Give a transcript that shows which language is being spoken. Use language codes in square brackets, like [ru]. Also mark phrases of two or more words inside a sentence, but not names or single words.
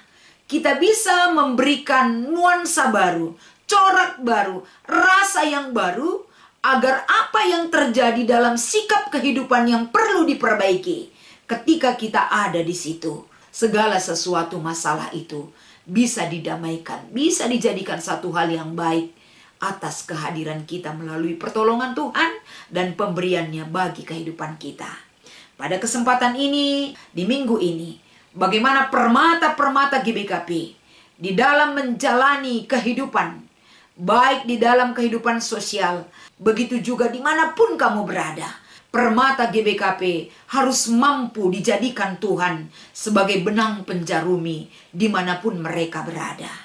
[id] Kita bisa memberikan nuansa baru, corak baru, rasa yang baru, agar apa yang terjadi dalam sikap kehidupan yang perlu diperbaiki, ketika kita ada di situ, segala sesuatu masalah itu bisa didamaikan, bisa dijadikan satu hal yang baik atas kehadiran kita melalui pertolongan Tuhan dan pemberiannya bagi kehidupan kita. Pada kesempatan ini, di minggu ini, bagaimana permata-permata GBKP di dalam menjalani kehidupan, baik di dalam kehidupan sosial, begitu juga dimanapun kamu berada. Permata GBKP harus mampu dijadikan Tuhan sebagai benang penjarumi dimanapun mereka berada.